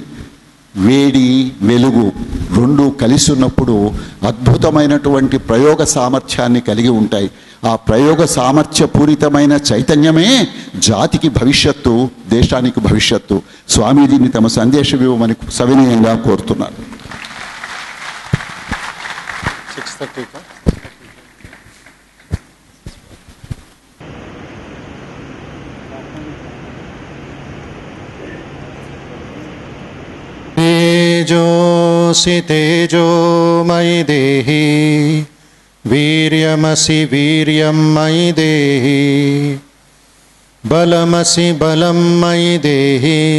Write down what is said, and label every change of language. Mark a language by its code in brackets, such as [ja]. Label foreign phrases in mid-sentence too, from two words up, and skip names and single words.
[te] వేడి వెలుగు రెండు కలిసి ఉన్నప్పుడు అద్భుతమైనటువంటి ప్రయోగ సామర్థ్యాన్ని కలిగి ఉంటాయి. ఆ ప్రయోగ సామర్థ్యపూరితమైన చైతన్యమే జాతికి భవిష్యత్తు, దేశానికి భవిష్యత్తు. స్వామీజీని తమ సందేశం ఇవ్వమని సవినయంగా కోరుతున్నారు. 6:30 [sa] तेजोऽसि तेजोमयि देहि वीर्यमसि वीर्यं मयि देहि बलमसि बलं मयि देहि